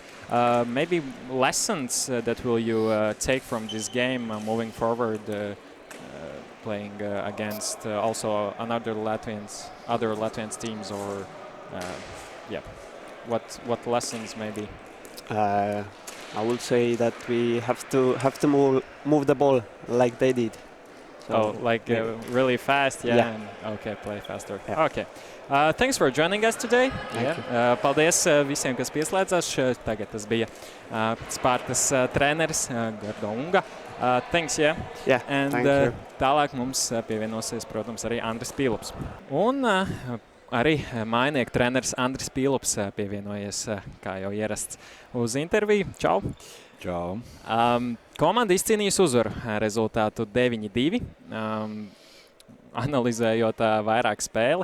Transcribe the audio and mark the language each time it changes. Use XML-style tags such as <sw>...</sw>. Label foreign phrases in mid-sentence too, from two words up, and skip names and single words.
<en>Maybe lessons that will you take from this game moving forward, playing against also other Latvian teams, or what lessons maybe? I would say that we have to move the ball like they did. So really fast, yeah. And, okay, play faster. Yeah. Okay. Thanks for joining us today.</en> <lv>Paldies visiem, kas pieslēdzās. Tagad tas bija Spartas treneris Gerdo Unga.</lv> <en>Thanks, yeah. Yeah, and thank you.</en> <lv>Tālāk mums pievienosies, protams, arī Andris Pīlups. Un arī mainieku treneris Andris Pīlups pievienojies, kā jau ierasts, uz interviju. Čau! Čau! Komanda izcīnījusi uzvaru rezultātu 9-2, analizējot vairāk spēli.</lv>